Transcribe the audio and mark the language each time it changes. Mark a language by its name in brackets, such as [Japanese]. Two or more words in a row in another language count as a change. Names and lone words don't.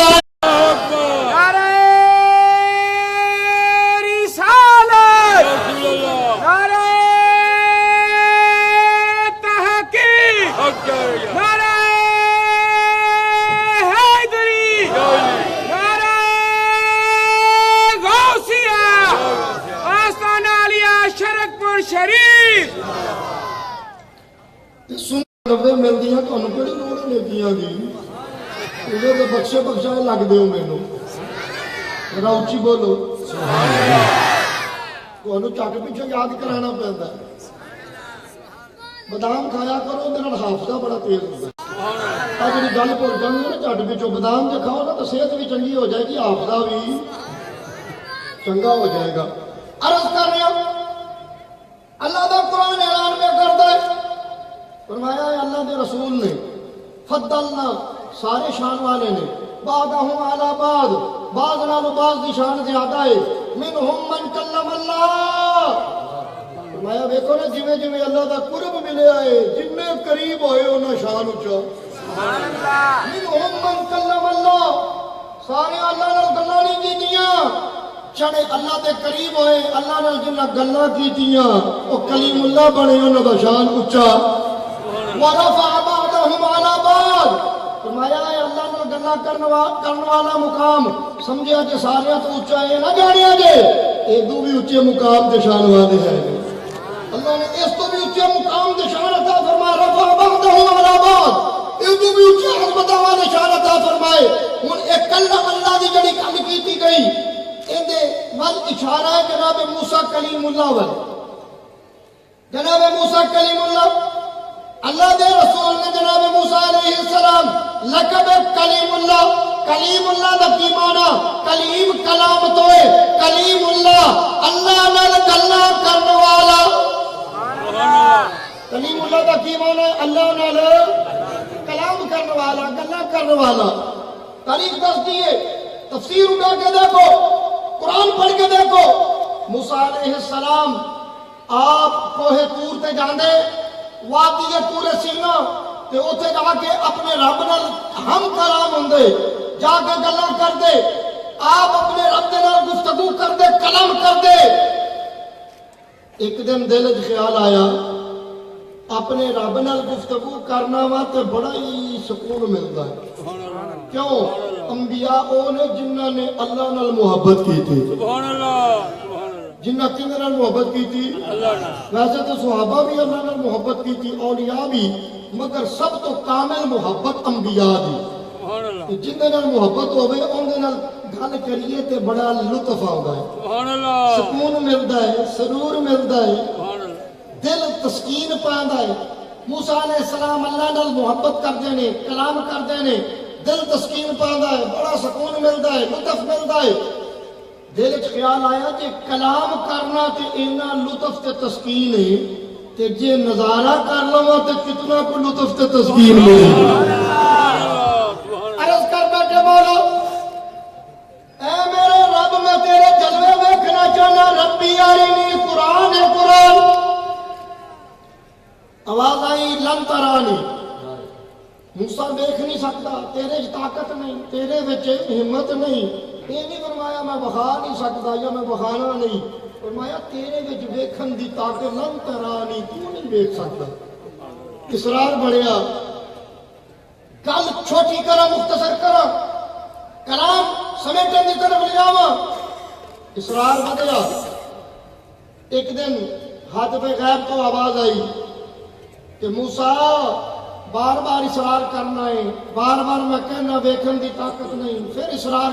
[Urdu] نعرہ رسالت نعرہ تحقیق نعرہ حیدری نعرہ غوثیہ آستانہ علیہ شرکپور شریف [Punjabi] سن لفظ ملدیاں تانوں کیڑی لوڑ ہے نیکیاں دی انہاں دے بخشے بخشائے لگ دیو مینوں ذرا اونچی بولو [Arabic] سبحان اللہ [Punjabi] تانوں چٹ پیچھے یاد کرانا پیندا ہے بادام کھایا کرو اندر نال حافظہ بڑا تیز ہوندا ہے آ جڑی گل بھول جاندی ہے نا چٹ پیچھے بادام جے کھاؤ نا تو صحت بھی چنگی ہو جائے گی حافظہ بھی چنگا ہو جائے گا [Urdu] عرض کر رہا ہوں [Punjabi] اللہ دا قرآن اعلان میں کرتا ہے فرمایا ہے اللہ دے رسول نے فضلنا سارے شان والے نے [Arabic] بعضہم علی بعض [Punjabi] بعض نالوں بعض دی شان زیادہ ہے [Arabic] منہم من کلم اللہ [Punjabi] فرمایا دیکھو نا جویں جویں اللہ دا قرب ملیا ہے جتنے قریب ہوئے انہاں شان اونچا سبحان اللہ [Arabic] منہم من کلم اللہ [Punjabi] سارے اللہ نال گلاں نہیں کیتیاں چڑے اللہ دے قریب ہوئے اللہ نال جنہ گلاں کیتیاں او کلیم اللہ بنے انہاں دا شان اونچا [Arabic] ورفع بعضهم على بعض [Punjabi] فرمایا ہے اللہ نے گلا کرنے والا مقام سمجھیا کہ سارے تو اونچا ہے نہ جانیا جے ایدو بھی اونچے مقام تے شان والے ہیں اللہ نے اس تو بھی اونچے مقام تے شان عطا فرمایا [Arabic] رفع بعضهم على [Punjabi] بعض ایدو بھی اونچے عظمت والے شان عطا فرمائے ہن ایک کلم اللہ دی جڑی گل کیتی گئی ایندے ول اشارہ ہے جناب موسی کلیم اللہ ول جناب موسی کلیم اللہ اللہ دے رسول نے جناب موسیٰ [Arabic] علیہ السلام [Punjabi] لقب کلیم اللہ دا کی مانا کلیم کلام توئے کلیم اللہ نال گلا کرنے والا کلیم اللہ دا کی مانا اللہ نال کلام کرنے والا گلا کرنے والا تاریخ دس دیئے تفسیر اٹھا کے دیکھو قرآن پڑھ کے دیکھو موسیٰ [Arabic] علیہ السلام [Punjabi] آپ کوہ طور تے جاندے وادی پورے سینا تے اوتھے جا کے اپنے رب نال ہم کلام ہوندے جا کے گلاں کردے آپ اپنے رب دے نال گفتگو کردے کلام کردے ایک دن دل وچ خیال آیا اپنے رب نال گفتگو کرنا وا تے بڑا ہی سکون ملدا ہے کیوں انبیاء او نے جنہاں نے اللہ نال محبت کی تھی [Arabic] سبحان اللہ [Punjabi] جنہ کہندے نال محبت کیتی ویسے تو صحابہ بھی اللہ نال محبت کیتی اولیاء بھی مگر سب تو کامل محبت انبیاء دی جنہ نال محبت ہوے اون دے نال گل کریے تے بڑا لطف آوندا ہے [Arabic] سبحان اللہ [Punjabi] سکون ملدا ہے سرور ملدا ہے [Arabic] سبحان اللہ [Punjabi] دل تسکین پاندا ہے موسیٰ علیہ السلام اللہ نال محبت کردے نے کلام کردے نے دل تسکین پاندا ہے بڑا سکون ملدا ہے لطف ملدا ہے دل وچ خیال آیا کہ کلام کرنا تے اینا لطف تے تسکین ہے تے جے نظارہ کر لواں تے کتنا کو لطف تے تسکین ملے عرض کر بیٹھے مولا اے میرے رب میں تیرے جلوے دیکھنا چاہنا [Arabic] ربی ارنی [Punjabi] قرآن ہے قرآن آواز آئی [Arabic] لن ترانی [Punjabi] موسیٰ دیکھ نہیں سکتا [Urdu] تیرے طاقت نہیں [Punjabi] تیرے وچ ہمت نہیں یہ نہیں فرمایا میں بخا نہیں سکتا یا میں بخانا نہیں فرمایا تیرے وچ ویکھن دی طاقت [Arabic] لن ترانی [Urdu] تو نہیں دیکھ سکتا [Punjabi] اصرار بڑھیا گل چھوٹی کرا مختصر کرا کلام سمیٹن دی طرف لے جاواں اصرار بدیا ایک دن حاطب غیب تو آواز آئی کہ موسیٰ بار بار اصرار کرنا ہے بار بار میں کہنا ویکھن دی طاقت نہیں پھر اصرار